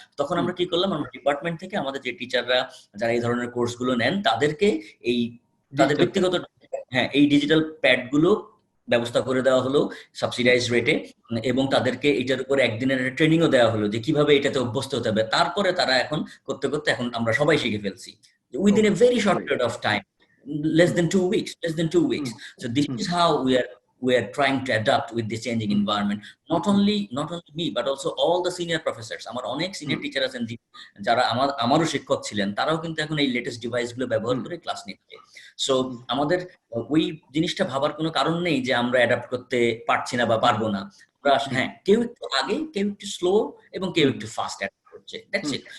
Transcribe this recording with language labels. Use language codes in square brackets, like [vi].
[bn] তখন আমরা কি করলাম, আমরা ডিপার্টমেন্ট থেকে আমাদের যে টিচাররা যারা এই ধরনের কোর্সগুলো নেন তাদেরকে তাদের ব্যক্তিগত এই ডিজিটাল প্যাড গুলো ব্যবস্থা করে দেওয়া হলো সাবসিডাইজ রেটে, এবং তাদেরকে এটার উপর একদিনের ট্রেনিংও দেওয়া হলো যে কিভাবে এটাতে অভ্যস্ত হতে হবে। তারপরে তারা এখন করতে করতে এখন আমরা সবাই শিখে ফেলছি [en] Within a very short period of time, less than 2 weeks. So this is how we are trying to adapt with the changing environment. Not only me, but also all the senior professors. [bn] আমার অনেক senior teacher আছেন যারা আমারও শিক্ষক ছিলেন, তারাও কিন্তু এখন এই লেটেস্ট ডিভাইস গুলো ব্যবহার করে ক্লাস নিচ্ছে। সো আমাদের ওই জিনিসটা ভাবার কোনো কারণ নেই যে আমরা অ্যাডাপ্ট করতে পারছি না বা পারবো না। হ্যাঁ, কেউ একটু আগে, কেউ একটু স্লো, এবং কেউ একটু ফাস্ট অ্যাডাপ্ট করছে, [en] That's it.